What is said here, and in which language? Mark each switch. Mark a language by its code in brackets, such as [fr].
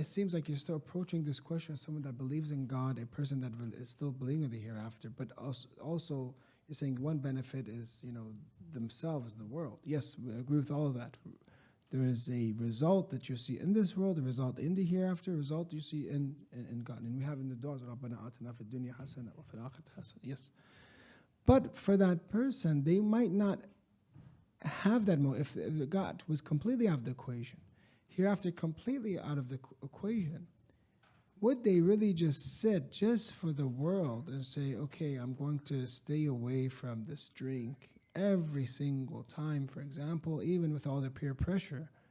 [en] It seems like you're still approaching this question as someone that believes in God, a person that is still believing in the hereafter. But also, you're saying one benefit is themselves, the world. Yes, we agree with all of that. There is a result that you see in this world, a result in the hereafter, a result you see in God. And we have in the du'as, [ar] رَبَّنَا آتِنَا فِي الدُّنْيَا حَسَنَةً وَفِي الْآخِرَةِ حَسَنَةً. [en] Yes. But for that person, they might not have that if God was completely out of the equation, hereafter completely out of the equation, would they really just sit just for the world and say, okay, I'm going to stay away from this drink every single time, for example, even with all the peer pressure?